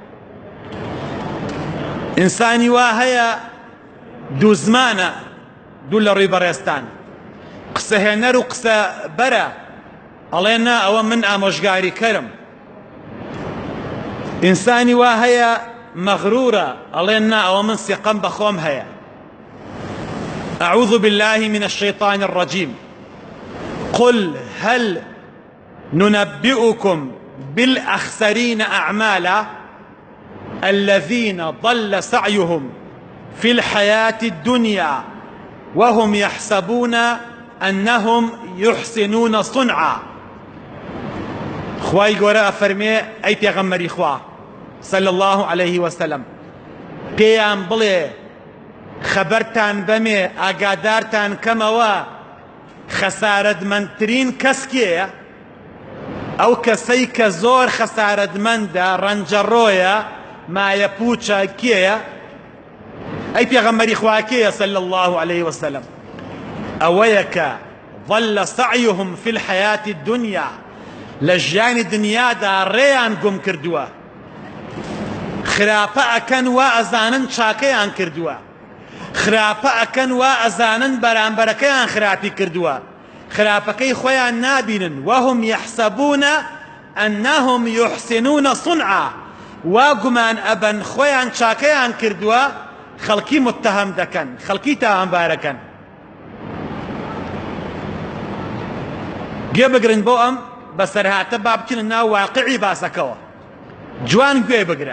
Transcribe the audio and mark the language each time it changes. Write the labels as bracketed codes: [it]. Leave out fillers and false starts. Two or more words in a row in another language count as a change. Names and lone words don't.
[ckb] ئینسانی وا هەیە دوو زمانە، دوو لە ڕووی بەڕێستان، قسەهێنەر و قسە بەرە، ئەڵێ نا ئەوە من ئامۆژگاریکەرم. ئینسانی وا هەیە مەغرورە، ئەڵێ نا ئەوە من سیقەم بەخۆم هەیە. [ar] أعوذ بالله من الشيطان الرجيم. قل هل ننبئكم بالأخسرين أعمالا الذين ضل سعيهم في الحياة الدنيا وهم يحسبون أنهم يحسنون صنعا. [ckb] خواهی گەورە ئەفەرمێ ئەی پێغەمبەری خوا [ar] صلى الله عليه وسلم، [ckb] پێیان بڵێ خەبەرتان بەمێ، ئاگادارتان کەمەوە خەسارەتمەندترین کەس کێیە؟ ئەو کەسەی کە زۆر خەسارەتمەندە، ڕەنجەڕۆیە، مایە پوچە، کێیە؟ ئەی پێغەمبەری خوا کێیە [ar] صلى الله عليه وسلم؟ [ckb] ئەوەیە کە [ar] ضل سعيهم في الحياة الدنيا، [ckb] لە ژیانی دنیادا ڕێیان گوم کردووە، خراپە ئەکەن وا ئەزانن چاکەیان کردووە، خراپە ئەکەن وا ئەزانن بەرامبەرەکەیان خراپی کردووە، خراپەکەی خۆیان نابینن. [ar] وهم يحسبون أنهم يحسنون صنعا، [ckb] وا گومان ئەبەن خۆیان چاکەیان کردووە، خەڵکی متتەهەم دەکەن، خەڵکی تاوانبارەکەن. گوێ بگرن بۆ ئەم بەسەرهاتە با بچنە ناو واقعی باسەکەوە، جوان گوێ بگرە.